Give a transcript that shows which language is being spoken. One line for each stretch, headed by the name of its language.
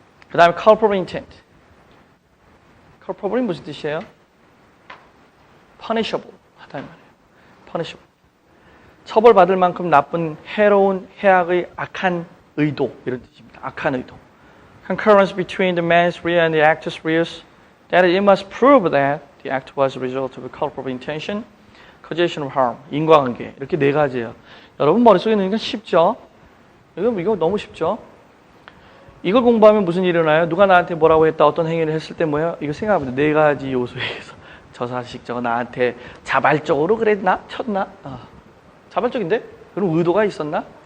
Korean: 그 다음에 culpable intent. culpable이 무슨 뜻이에요? punishable 하다 이 말이에요.
English: punishable.
Korean: 처벌받을 만큼 나쁜, 해로운, 해악의 악한 의도 이런 뜻입니다. 악한 의도.
English: Concurrence between the mens rea and the actus reus. That it must prove that the act was a result of a culpable intention, causation of harm.
Korean: 인과관계. 이렇게 4가지예요. 여러분 머릿속에 넣으니까 쉽죠? 이거 너무 쉽죠? 이걸 공부하면 무슨 일이 일어나요? 누가 나한테 뭐라고 했다, 어떤 행위를 했을 때 뭐예요? 이거 생각해보세요. 4가지 요소에 의해서. 저 자식 저거 나한테 자발적으로 그랬나? 쳤나? 자발적인데? 그럼 의도가 있었나?